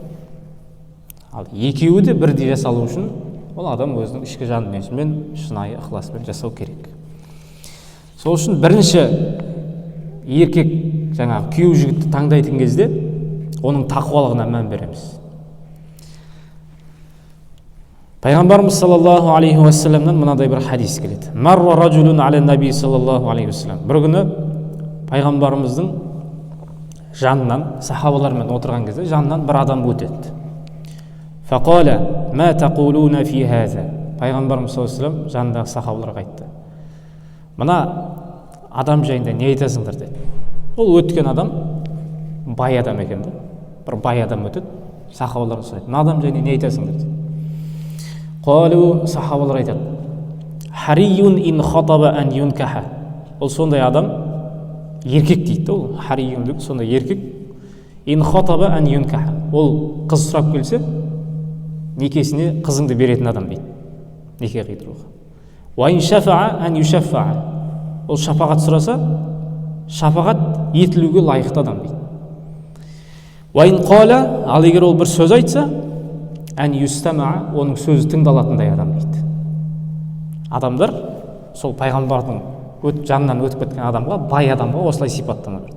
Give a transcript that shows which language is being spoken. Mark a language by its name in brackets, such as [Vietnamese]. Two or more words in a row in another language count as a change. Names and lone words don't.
[Kazakh] Ал екеуі де бірдей жасалу үшін ол адам өзінің ішкі жан дүниесімен шынайы ықыласпен жасау керек. Сол үшін бірінші еркек жаңағы күйеу жігітті таңдайтын кезде оның тақуалығына мән береміз. Пайғамбарымыз [Arabic] صلى الله عليه وسلم [Kazakh] мынадай бір хадис келеді. [Arabic] مر رجل على النبي صلى الله عليه وسلم. [Kazakh] Бір күні пайғамбарымыздың жанынан, сахабалармен отырған кезде жанынан бір адам өтеді. [Arabic] فقال ما تقولون في هذا. [Kazakh] Пайғамбарымыз [Arabic] صلى الله عليه وسلم [Kazakh] жанындағы сахабаларға айтты: мына адам жайында не айтасыңдар деді. Ол өткен адам бай адам екен де. Бір бай адам өтеді, сахабалар сұрайды: мына адам жайында не айтасыңдар деді. [Arabic] Қалу, [Kazakh] сахабалар айтады: [Arabic] حري إن خطب أن ينكح. [Kazakh] Ол сондай адам, еркек дейді. Ол хариюн сондай еркек. [Arabic] إن خطب أن ينكح. [Kazakh] Ол қыз сұрап келсе, некесіне қызыңды беретін адам дейді. Неке қидыруға. [Arabic] وإن شفع أن يشفع. [Kazakh] Ол шапағат сұраса, шапағат етілуге лайықты адам дейді. [Arabic] وإن قال, [Kazakh] ал егер ол бір сөз айтса, [Arabic] أن يستمع, [Kazakh] оның сөзі тыңдалатындай адам дейді. Адамдар сол пайғамбардың жанынан өтіп кеткен адамға, бай адамға осылай сипаттама берді.